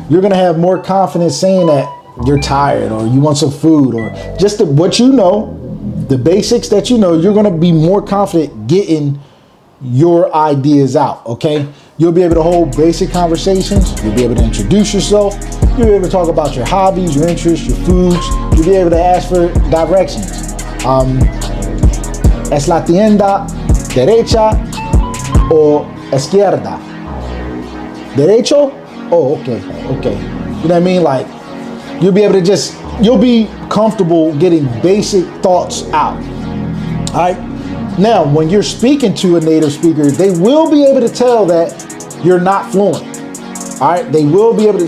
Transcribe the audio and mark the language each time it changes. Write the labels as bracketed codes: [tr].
[en] You're gonna have more confidence saying that you're tired or you want some food or just what you know, the basics that you know. You're gonna be more confident getting your ideas out. Okay, you'll be able to hold basic conversations. You'll be able to introduce yourself. You'll be able to talk about your hobbies, your interests, your foods. You'll be able to ask for directions. [es] Es la tienda derecha o izquierda? Derecho? [en] Oh, okay. You know what I mean? Like, you'll be able to you'll be comfortable getting basic thoughts out. All right. Now, when you're speaking to a native speaker, they will be able to tell that you're not fluent. All right. They will be able to.